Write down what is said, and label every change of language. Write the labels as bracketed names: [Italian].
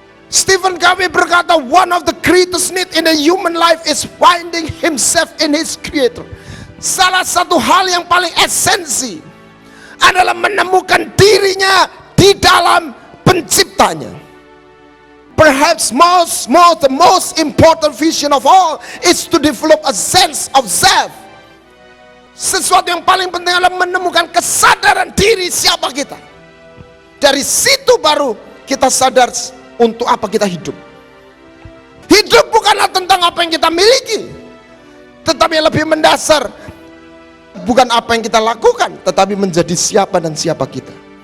[English] Stephen Covey [Indonesian] berkata, [English] one of the greatest need in a human life is finding himself in his creator. [Indonesian] Salah satu hal yang paling esensi adalah menemukan dirinya di dalam penciptanya. [English] Perhaps the most important vision of all is to develop a sense of self. [Indonesian] Sesuatu yang paling penting adalah menemukan kesadaran diri siapa kita. Dari situ baru kita sadar untuk apa kita hidup. Hidup bukanlah tentang apa yang kita miliki, tetapi yang lebih mendasar bukan apa yang kita lakukan, tetapi menjadi siapa dan siapa kita.